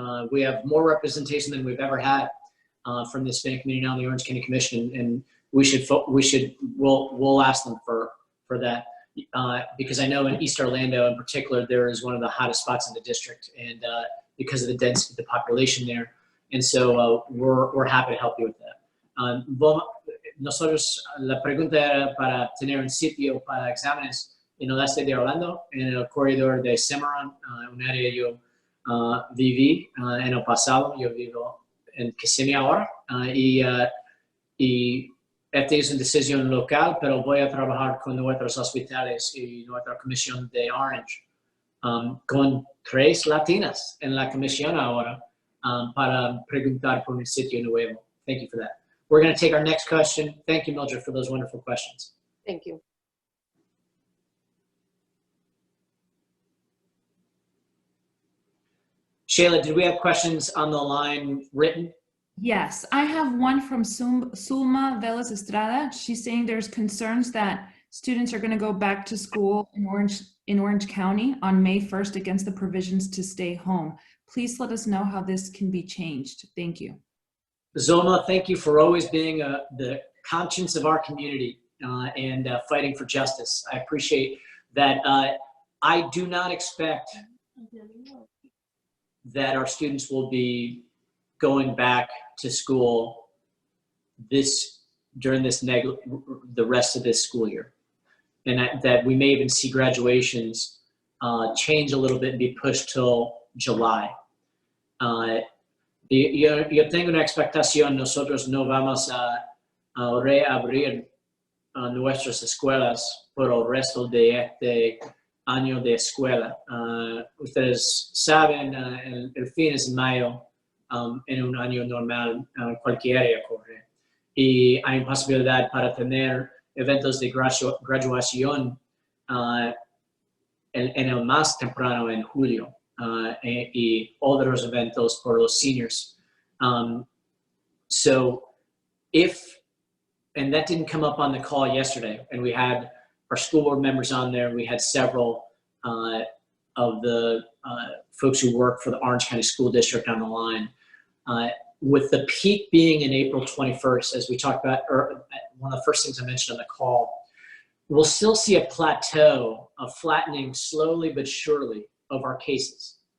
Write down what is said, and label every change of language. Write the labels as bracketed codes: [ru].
[en] We have more representation than we've ever had from the Hispanic community now in the Orange County Commission, and we'll ask them for that because I know in East Orlando in particular there is one of the hottest spots in the district, and because of the density of the population there, and so we're happy to help you with that. [es] Nosotros, la pregunta era para tener un sitio para exámenes en el este de Orlando, en el corredor de Cimarron, un área yo viví en el pasado. Yo vivo en Kissimmee ahora, y esta es una decisión local, pero voy a trabajar con nuestros hospitales y nuestra comisión de Orange, con 3 latinas en la comisión ahora, para preguntar por un sitio nuevo. [en] Thank you for that. We're going to take our next question. Thank you, Mildred, for those wonderful questions. Thank you. Shayla, did we have questions on the line written? Yes, I have one from Sulma Velas Estrada. She's saying there's concerns that students are going to go back to school in Orange County on May 1st against the provisions to stay home. Please let us know how this can be changed. Thank you. Zoma, thank you for always being the conscience of our community and fighting for justice. I appreciate that. I do not expect that our students will be going back to school during the rest of this school year, and that we may even see graduations change a little bit and be pushed till July. [es] Yo tengo una expectación. Nosotros no vamos a reabrir nuestras escuelas por el resto de este año de escuela. Ustedes saben, el fin es en mayo, en un año normal, cualquier área corre. Y hay posibilidad para tener eventos de graduación en el más temprano, en julio. Y otros eventos por los seniors. [en] So and that didn't come up on the call yesterday, and we had our school board members on there. We had several of the folks who work for the Orange County School District on the line. With the peak being in April 21st, as we talked about, or one of the first things I mentioned on the call, we'll still see a plateau of flattening slowly but surely of our cases.